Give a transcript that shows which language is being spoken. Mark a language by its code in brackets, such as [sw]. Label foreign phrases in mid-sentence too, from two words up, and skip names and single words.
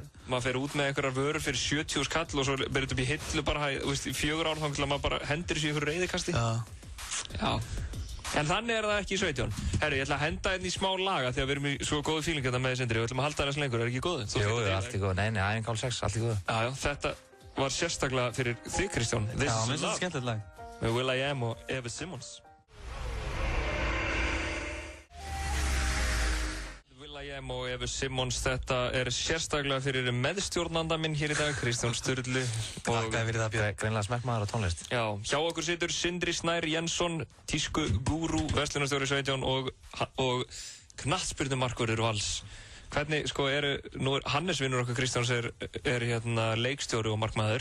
[is] Maður fer út með einhverjar vörur fyrir 70.000 kall og svo berður þetta upp í hillu bara, þú veist, í 4 ár þá til að maður bara hendur þessu í einhverju reiðikasti. Já. En þannig er það ekki í 17. Herru, ég ætla að henda hérna í smá laga því að við erum í svo góðu fíling hérna með Sindri. Við ætlum að halda það lengur, er ekki góðu? Jú, allt í góðu. Nei, æfing hálf 6, allt í góðu. Já, þetta var sérstaklega fyrir þig, Kristján. Já, mér finnst þetta skemmtilegt lag. Með will.i.am og Eva Simmons. will.i.am og Eva Simmons, þetta er sérstaklega fyrir meðstjórnanda minn hér í dag, Kristján Sturlu. Takk fyrir það, Björn. Greinilega smekkmaður á tónlist. Já, hjá okkur situr Sindri Snær Jensson, tísku gúrú, verslunarstjóri 17 og knattspyrnumarkvörður Vals. Hvernig, sko, nú er Hannes vinnur okkar Kristjáns er hérna leikstjóri og markmaður.